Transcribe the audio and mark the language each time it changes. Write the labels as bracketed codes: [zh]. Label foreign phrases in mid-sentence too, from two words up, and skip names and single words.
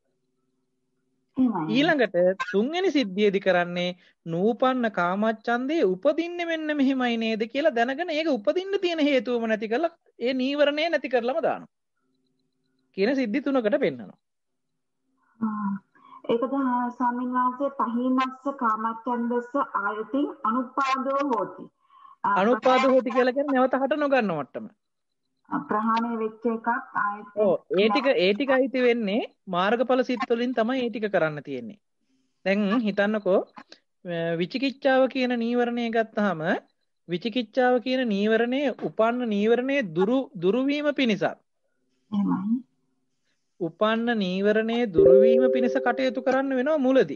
[si] ඊළඟට තුන්වෙනි සිද්ධියේදී කරන්නේ නූපන්න කාමච්ඡන්දේ උපදින්නේ මෙන්න මෙහෙමයි නේද කියලා දැනගෙන ඒක උපදින්න තියෙන හේතුවම නැති කරලා ඒ නීවරණය නැති කරලම දානවා. කියන සිද්ධි තුනකට පෙන්නනවා. ඒකද ස්වාමීන් වහන්සේ [pi] පහිනස්ස කාමච්ඡන්දස්ස ආයතින් අනුපාදෝ හෝති. අනුපාදෝ හෝති [si] කියලා කියන්නේ නැවත හට නොගන්න මට්ටම. ප්‍රහාණය වෙච්ච එකක් ආයත. ඔව් ඒ ටික අයිති වෙන්නේ මාර්ගඵල සිත් වලින් තමයි ඒ ටික කරන්න තියෙන්නේ. දැන් හිතන්නකෝ විචිකිච්ඡාව කියන නීවරණය ගත්තාම විචිකිච්ඡාව කියන නීවරණයේ උපන්න නීවරණයේ දුරු වීම පිණිස උපන්න නීවරණයේ දුරු වීම පිණිස කටයුතු කරන්න වෙනවා මුලදී.